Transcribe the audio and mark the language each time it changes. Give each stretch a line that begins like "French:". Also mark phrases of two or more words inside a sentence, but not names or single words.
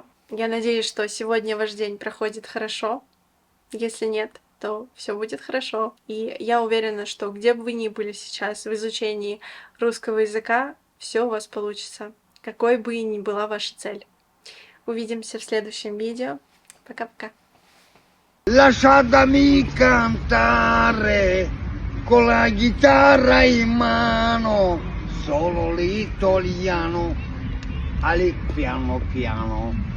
Russian: Я надеюсь, что сегодня ваш день проходит хорошо. Если нет, то все будет хорошо. И я уверена, что где бы вы ни были сейчас в изучении русского языка, все у вас получится. Какой бы ни была ваша цель. Увидимся в следующем видео. Пока-пока.
Italian: Lasciatemi cantare con la chitarra in mano, solo l'italiano, ali piano piano.